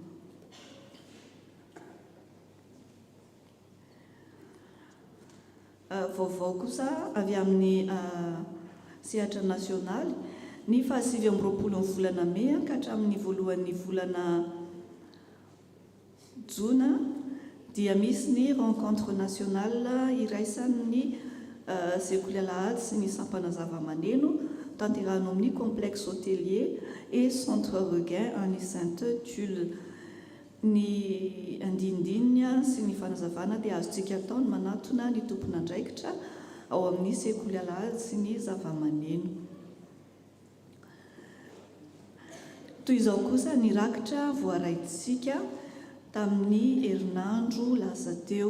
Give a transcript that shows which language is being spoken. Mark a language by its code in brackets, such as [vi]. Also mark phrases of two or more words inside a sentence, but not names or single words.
[mg] Vaovao kosa avy amin'ny sehatra nasionaly ny 27 volana Mey ka hatramin'ny voalohan'ny volana Jona dia misy ny [fr] rencontre nationale [mg] iraisan'ny sekoly alahady sy ny sampana zava-maneno tanterahana amin'ny [fr] complexe hôtelier et centre regain [mg] any Sainte-Tulle. ny andindinina sy ny fanazavana dia azontsika ataony manatona ny tompona andraikitra ao amin'ny sekoly alahady sy ny zava-maneno. Toy izao kosa ny rakitra voaraiditsika tamin'ny herinandro lasa teo.